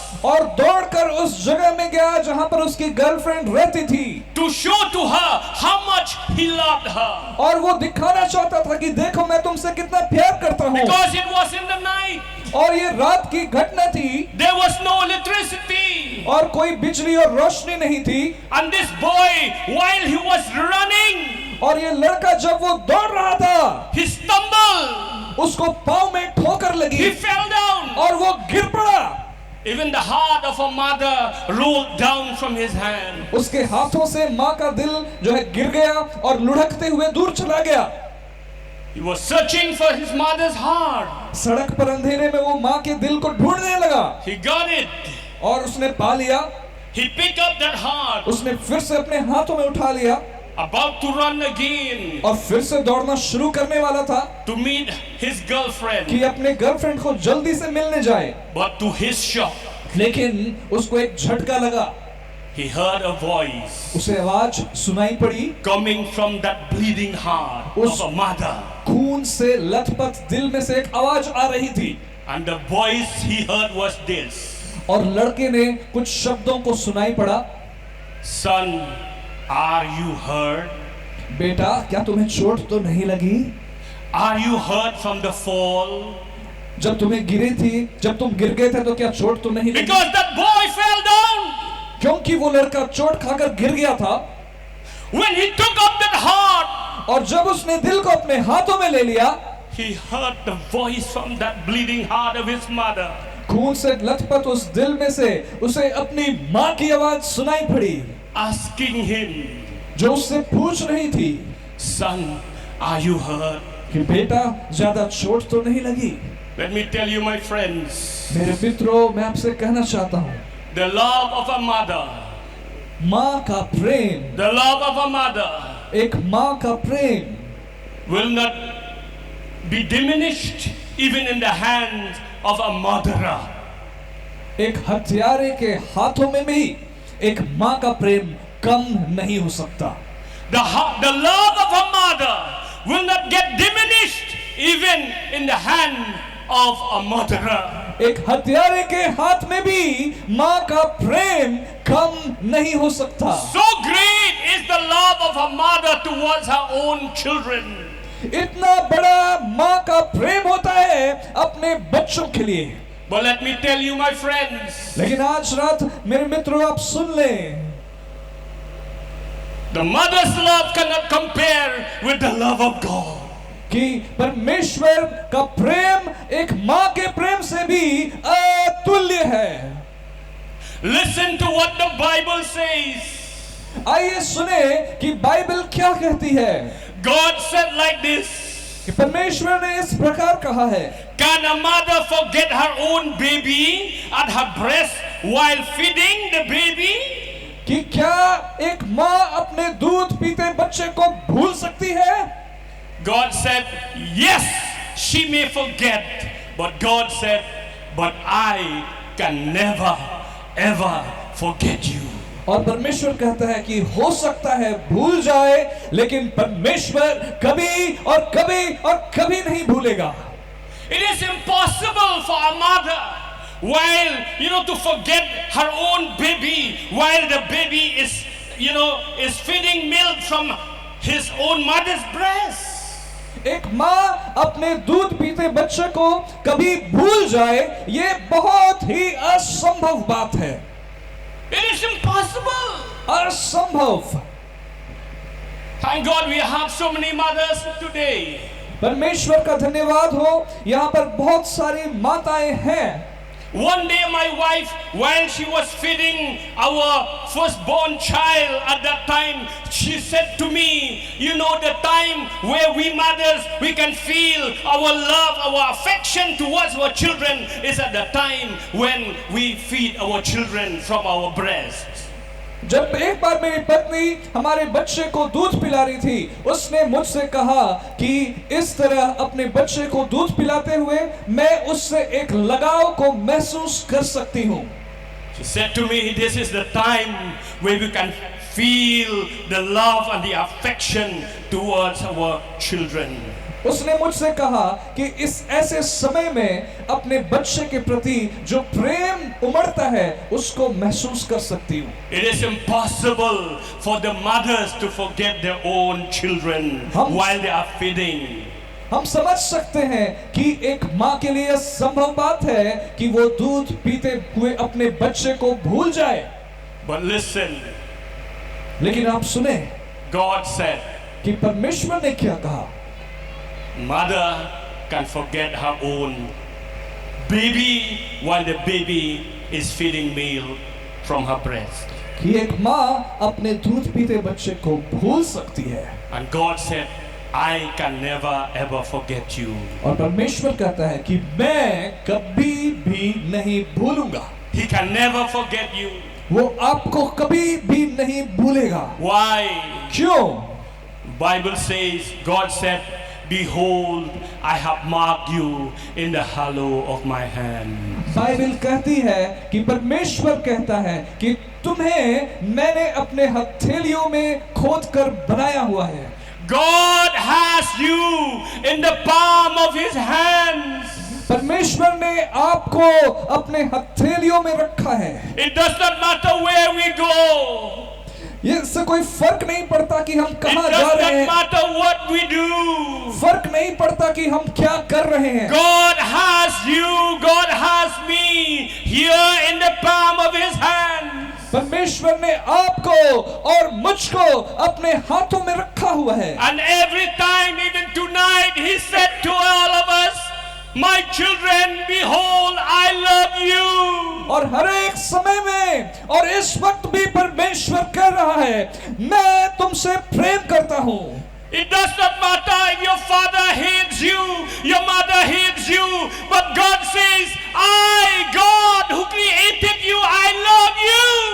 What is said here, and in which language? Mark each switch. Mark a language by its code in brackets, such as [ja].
[hi] और दौड़कर उस जगह में गया जहां पर उसकी गर्लफ्रेंड रहती थी [en] to show to her how much he loved her. [hi] और वो दिखाना चाहता था कि देखो मैं तुमसे कितना प्यार करता हूँ। [en] Because it was in the night. [hi] और ये रात की घटना थी [en] There was no electricity. [hi] और कोई बिजली और रोशनी नहीं थी। [en] And this boy, while he was running, [hi] और ये लड़का जब वो दौड़ रहा था, [en] he stumbled. [hi] उसको पाँव में ठोकर लगी [en] He fell down. [hi] और वो गिर पड़ा। [en] Even the heart of a mother rolled down from his hand. [hi] उसके हाथों से माँ का दिल जो है गिर गया और लुढ़कते हुए दूर चला गया। [en] He was searching for his mother's heart. [hi] सड़क पर अंधेरे में वो माँ के दिल को ढूंढने लगा [en] He got it. [hi] और उसने पा लिया। [en] He picked up that heart. [hi] उसने फिर से अपने हाथों में उठा लिया [en] about to run again [hi] और फिर से दौड़ना शुरू करने वाला था [en] to meet his girlfriend. [hi] कि अपने गर्लफ्रेंड को जल्दी से मिलने जाए, [en] But to his shock, [hi] लेकिन उसको एक झटका लगा। [en] he heard a voice [hi] उसे आवाज सुनाई पड़ी, [en] coming from that bleeding heart of a mother. [hi] खून से लथपथ दिल में से एक आवाज आ रही थी, [en] And the voice he heard was this: [hi] और लड़के ने कुछ शब्दों को सुनाई पड़ा, [en] Son, are you hurt? [hi] बेटा क्या तुम्हें चोट तो नहीं लगी? [en] Are you hurt from the fall? [hi] जब तुम्हें गिरी थी, जब तुम गिर गए थे तो क्या चोट तो नहीं लगी? [en] Because that boy fell down. [hi] क्योंकि वो लड़का चोट खाकर गिर गया था, [en] When he took up that heart, [hi] और जब उसने दिल को अपने हाथों में ले लिया, [en] he heard the voice from that bleeding heart of his mother. [hi] खून से लथपथ उस दिल में से उसे अपनी माँ की आवाज सुनाई पड़ी, [en] Asking him, [hi] जो उससे पूछ रही थी [en] Son, are you hurt? [hi] कि बेटा ज्यादा चोट तो नहीं लगी? [en] Let me tell you, my friends, [hi] मेरे मित्रों, मैं आपसे कहना चाहता हूँ, [en] the love of a mother, [hi] माँ का प्रेम, [en] the love of a mother [hi] एक माँ का प्रेम [en] will not be diminished even in the hands of a murderer. [hi] एक हत्यारे के हाथों में भी एक माँ का प्रेम कम नहीं हो सकता। [en] The love of a mother will not get diminished even in the hand of a murderer. [hi] एक हत्यारे के हाथ में भी माँ का प्रेम कम नहीं हो सकता। [en] So great is the love of a mother towards her own children. [hi] इतना बड़ा माँ का प्रेम होता है अपने बच्चों के लिए। [en] But let me tell you, my friends, [hi] लेकिन आज रात मेरे मित्रों आप सुन लें, [en] the mother's love cannot compare with the love of God. [hi] कि परमेश्वर का प्रेम एक माँ के प्रेम से भी अतुल्य है। [en] Listen to what the Bible says. [hi] आइए सुने कि बाइबल क्या कहती है। [en] God said like this: [hi] कि परमेश्वर ने इस प्रकार कहा है, [en] Can a mother forget her own baby at her breast while feeding the baby? [hi] कि क्या एक माँ अपने दूध पीते बच्चे को भूल सकती है? [en] God said, yes, she may forget. But God said, but I can never, ever forget you. [hi] और परमेश्वर कहता है कि हो सकता है भूल जाए, लेकिन परमेश्वर कभी और कभी और कभी नहीं भूलेगा। [en] It is impossible for a mother, while, to forget her own baby, while the baby is feeding milk from his own mother's breast. [hi] एक माँ अपने दूध पीते बच्चे को कभी भूल जाए, ये बहुत ही असंभव बात है। [en] It is impossible. [hi] असंभव। [en] Thank God we have so many mothers today. [hi] परमेश्वर का धन्यवाद हो, यहाँ पर बहुत सारी माताएं हैं। [en] One day my wife, while she was feeding our firstborn child at that time, she said to me, the time where we mothers, we can feel our love, our affection towards our children is at the time when we feed our children from our breasts. [hi] जब एक बार मेरी पत्नी हमारे बच्चे को दूध पिला रही थी, उसने मुझसे कहा कि इस तरह अपने बच्चे को दूध पिलाते हुए मैं उससे एक लगाव को महसूस कर सकती हूँ। [en] She said to me, this is the time where we can feel the love and the affection towards our children. [hi] उसने मुझसे कहा कि इस ऐसे समय में अपने बच्चे के प्रति जो प्रेम उमड़ता है उसको महसूस कर सकती हूँ। [en] It is impossible for the mothers to forget their own children while they are feeding. [hi] हम समझ सकते हैं कि एक माँ के लिए संभव बात है कि वो दूध पीते हुए अपने बच्चे को भूल जाए। [en] But listen, [hi] लेकिन आप सुने, [en] God said, [hi] कि परमेश्वर ने क्या कहा? [en] Mother can forget her own baby while the baby is feeding milk from her breast. [hi] कि एक माँ अपने दूध पीते बच्चे को भूल सकती है। [en] And God said, I can never ever forget you. [hi] और परमेश्वर कहता है कि मैं कभी भी नहीं भूलूंगा। [en] He can never forget you. [hi] वो आपको कभी भी नहीं भूलेगा। [en] Why? [hi] क्यों? [en] Bible says, God said, behold, I have marked you in the hollow of my hand. [hi] Bible कहती है कि परमेश्वर कहता है कि तुम्हें मैंने अपने हथेलियों में खोद कर बनाया हुआ है। [en] God has you in the palm of his hands. [hi] परमेश्वर ने आपको अपने हथेलियों में रखा है। [en] It does not matter where we go. [hi] ये इससे कोई फर्क नहीं पड़ता कि हम [en] It [hi] कहाँ जा [en] does [hi] रहे [en] not [hi] हैं, [en] matter what we do. [hi] फर्क नहीं पड़ता कि हम क्या कर रहे हैं। [en] God has you, God has me here in the palm of his hands. [hi] परमेश्वर ने आपको और मुझको अपने हाथों में रखा हुआ है। [en] And every time, even tonight, he said to all of us, my children, behold, I love you. [hi] और हर एक समय में और इस वक्त भी परमेश्वर कह रहा है, मैं तुमसे प्रेम करता हूँ। [en] It does not matter if your father hates you, your mother hates you, but God says, I, God, who created you, I love you.